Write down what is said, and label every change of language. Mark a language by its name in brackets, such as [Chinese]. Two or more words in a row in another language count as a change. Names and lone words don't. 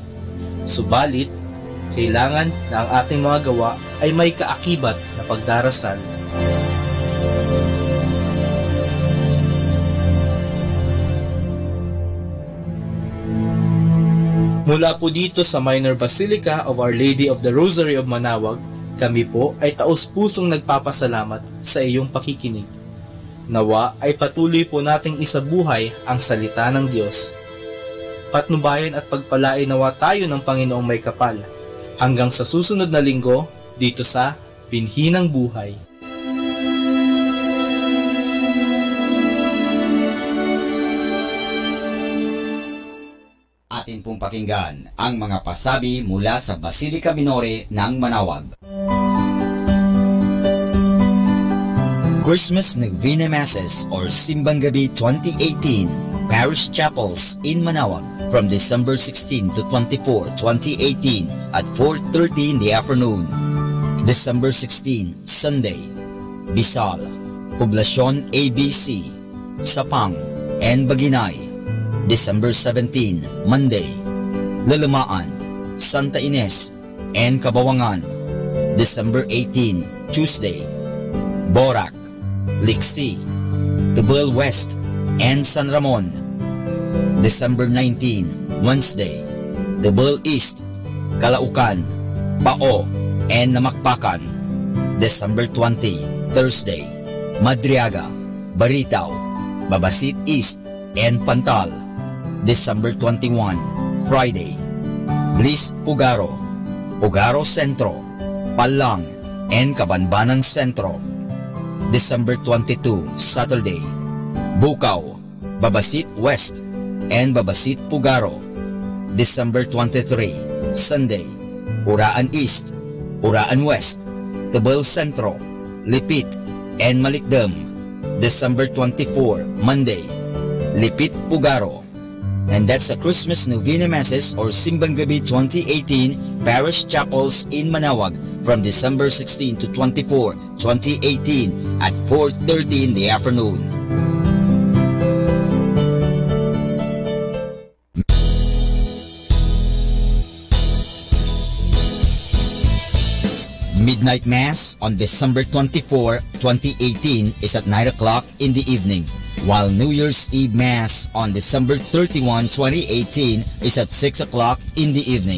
[Filipino] Subalit, kailangan na ang ating mga gawa ay may kaakibat na pagdarasal. Mula po dito sa Minor Basilica of Our Lady of the Rosary of Manaoag, kami po ay taos-pusong nagpapasalamat sa iyong pakikinig. Nawa ay patuloy po nating isabuhay ang salita ng Diyos. Patnubayan at pagpalain nawa tayo ng Panginoong may kapal. Hanggang sa susunod na linggo, dito sa Binhi ng Buhay. Atin pong pakinggan ang mga pasabi mula sa Basilica Minore ng Manaoag. [English] Christmas Novena Masses or Simbang Gabi 2018 Parish Chapels in Manaoag from December 16 to 24, 2018 at 4:30 in the afternoon. December 16, Sunday, Bisal, Poblacion ABC, Sapang, and Baginay. December 17, Monday, Lalamaan, Santa Ines, and Kabawangan. December 18, Tuesday, Borac, Liksi, Tubal West, and San Ramon. December 19, Wednesday, Tubal East, Calaucan, Pao, and Namakpakan. December 20, Thursday, Madriaga, Baritao, Babasit East, and Pantal. December 21, Friday, Bliss Pugaro, Pugaro Centro, Palang, and Cabanbanan Centro. December 22, Saturday, Bukaw, Babasit West, and Babasit Pugaro. December 23, Sunday, Uraan East, Uraan West, Tubal Centro, Lipit, and Malikdam. December 24, Monday, Lipit Pugaro. And that's the Christmas Novena Masses or Simbang Gabi 2018 Parish Chapels in Manaoag from December 16 to 24, 2018 at 4:30 in the afternoon. Midnight Mass on December 24, 2018 is at 9 o'clock in the evening, while New Year's Eve Mass on December 31, 2018 is at 6 o'clock in the evening.